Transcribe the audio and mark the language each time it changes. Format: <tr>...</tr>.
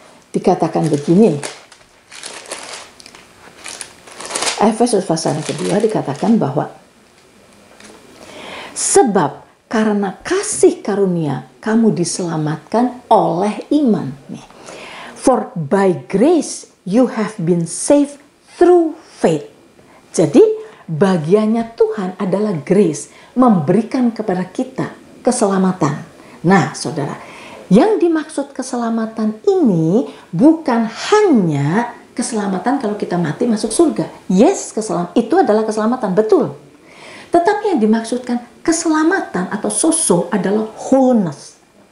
<id>Dikatakan begini. Efesus pasal yang kedua dikatakan bahwa sebab karena kasih karunia kamu diselamatkan oleh iman.</id> <en>For by grace you have been saved through faith.</en> <id>Jadi bagiannya Tuhan adalah grace, memberikan kepada kita keselamatan. Nah saudara, yang dimaksud keselamatan ini bukan hanya keselamatan kalau kita mati masuk surga. Yes, itu adalah keselamatan, betul. Tetapi yang dimaksudkan keselamatan atau soso adalah wholeness.</id>